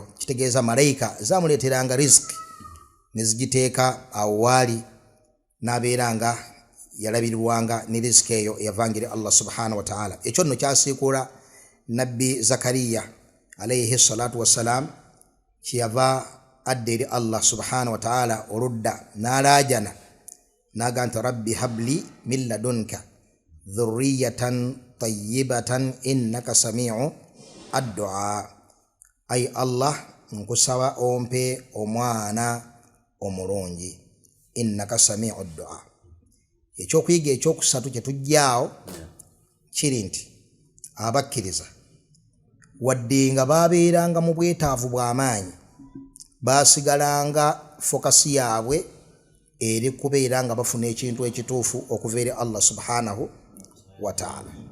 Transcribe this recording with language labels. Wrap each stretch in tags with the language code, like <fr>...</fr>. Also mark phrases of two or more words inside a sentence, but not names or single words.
<lg>Kitegeeza malayika zamuleeteranga riziki nezigiteeka awo waali n'abeeranga yalabirirwanga ne riziki eyo eyavangire Allah</lg> <ar>سبحانه وتعالى.</ar> <lg>Ekyo nno kyasiikula nabbi Zakariya</lg> <ar>عليه الصلاة والسلام</ar> <lg>kyeyava adda eri Allah</lg> <ar>سبحانه وتعالى</ar> <lg>oludda n'alaajana n'aga nti</lg> <ar>رب هب لي من لدنك ذرية طيبة إنك سميع الدعاء.</ar> <lg>Ay Allah nkusaba ompe omwana omulungi</lg> <ar>إنك سميع الدعاء.</ar> <lg>Ekyokuyiga ekyokusatu kye tujjaawo kiri nti abakkiriza wadde nga baabeeranga mu bwetaavu bw'amaanyi baasigalanga fokasi yaabwe eri kubeera nga bafuna ekintu ekituufu okuva eri Allah</lg> <ar>سبحانه وتعالى.</ar>